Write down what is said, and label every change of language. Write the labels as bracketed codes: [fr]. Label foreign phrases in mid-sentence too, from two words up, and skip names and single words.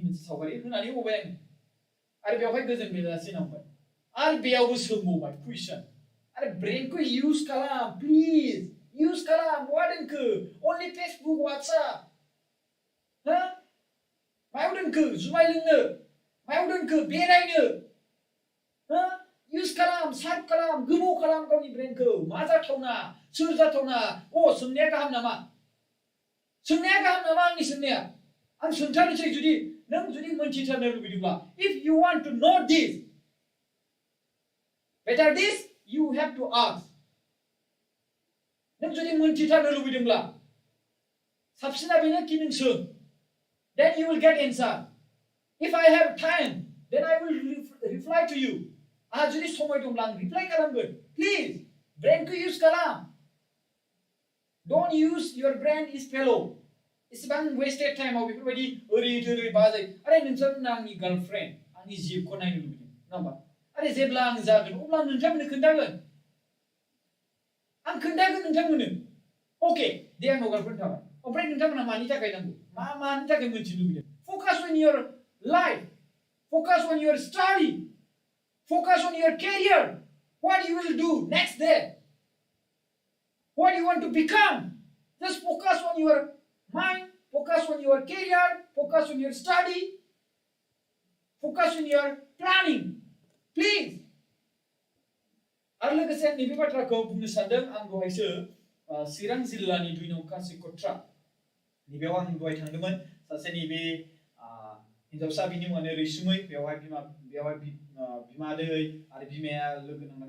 [brx] मोनसे सावगारि होनानै होबाय आङो आरो बेवहाय गोजोन बेलासि नांबाय आरो बेयावबो सोंबावबाय कुइसन आरो ब्रेनखौ इउज खालाम प्लिज इउज खालाम मा दोनखो अनलि फेसबुक वाट्सएप हो मायाव दोनखो जुमाय लोंनो मायाव दोनखो बेरायनो हो इउज खालाम सार्भ खालाम गोबाव खालाम गावनि ब्रेनखौ मा जाथावना सोर जाथावना सोंनाया गाहाम नामा आंनि सोंनाया आं सोंथारनोसै जुदि नों जुदि मोनथिथारनो लुबैदोंब्ला [en] if you want to know this better this you have to ask [brx] नों जुदि मोनथिथारनो लुबैदोंब्ला साबसिना बेनो कि नों सों [en] then you will get answer if I have time then I will reply to you [brx] आहा जुदि समय दंब्ला आं रिप्लाइ खालामगोन प्लिज ब्रेनखौ इउज खालाम [en] don't use your brain is fellow [brx] इसेबां wasted टाइमाव बेफोरबायदि ओरै बाजै अरे नोंथांमोना आंनि गार्लफ्रेन्ड आंनि जिबखौ नायनो लुबैदों नङा होमबा अरे जेब्ला आं जागोन अब्ला नोंथांमोननो खोन्थागोन आं खोन्थागोन नोंथांमोननो अके दे आंनाव गार्लफ्रेन्ड थाबाय ओमफ्राय नोंथांमोना मानि थाखाय नांगौ मानि थाखाय मोनथिनो लुबैदों [en] focus on your life focus on your study focus on your career what you will do next day what you want to become just focus on your mind focus on your career focus on your study focus on your planning please [brx] आरो लोगोसे आं नैबे बाथ्राखौ बुंनो सानदों आं दहायसो चिरां जिल्लानि 2 नं कासिकट्रा नैबेयाव आं दहाय थांदोंमोन सासे नैबे हिन्जावसा बिनि मुङानो रैसुमै बेवहाय बिमादै आरो बिमाया लोगो नांनानै